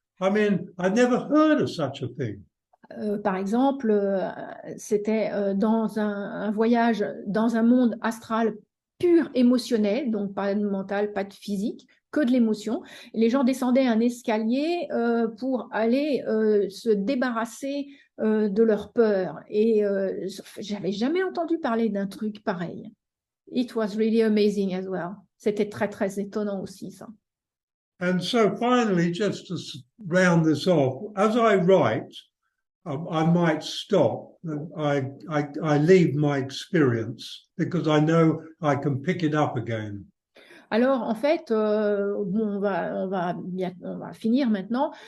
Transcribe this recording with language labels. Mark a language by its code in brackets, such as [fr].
[en] I mean, I never heard of such a thing. [fr] Par exemple, c'était dans un voyage dans un monde astral pur émotionnel, donc pas de mental, pas de physique, que de l'émotion. Les gens descendaient un escalier pour aller se débarrasser de leur peur. Et j'avais jamais entendu parler d'un truc pareil. [en] It was really amazing as well. [fr] C'était très, très étonnant aussi, ça. [en] And so finally, just to round this off, as I write, I might stop. I leave my experience because I know I can pick it up again. [fr] Alors, en fait, on va finir maintenant.